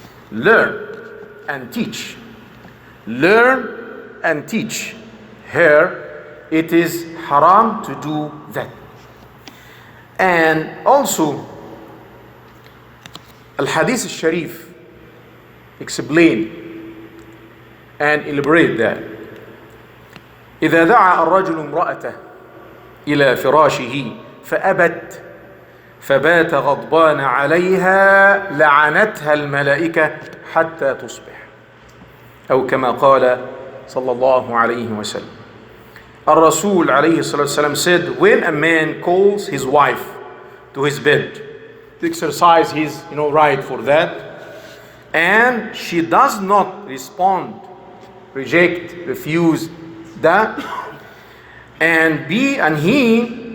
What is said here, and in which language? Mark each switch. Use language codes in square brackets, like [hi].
[en] Learn and teach. Learn and teach her. It is haram to do that. And also, Al-Hadith al-Sharif explain and elaborate that. [ar] إذا دعا الرجل امرأته إلى فراشه فأبت فبات غضبان عليها لعنتها الملائكة حتى تصبح أو كما قال صلى الله عليه وسلم. [en] Rossul [ar] عليه الصلاة والسلام [en] said, when a man calls his wife to his bed to exercise his right for that, and she does not respond, reject, refuse that, and he